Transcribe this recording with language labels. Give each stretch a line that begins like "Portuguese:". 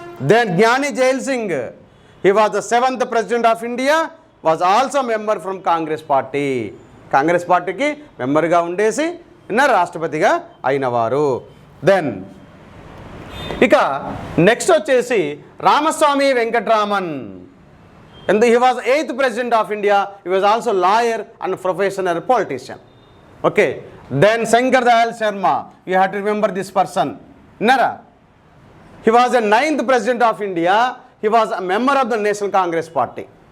English: Then Gnani Jail Singh, he was the 7th president of India, was also member from Congress party.
Telugu: Congress పార్టీకి మెంబర్గా ఉండేసి రాష్ట్రపతిగా అయినవారు. Then ఇక next వచ్చేసి Ramaswamy Venkataraman.
English: And he was 8th president of India. He was also lawyer and professional politician. Okay. Then Shankar Dayal Sharma. You have to remember this person. Nara. He was the 9th president of India. He was a member of the National Congress Party.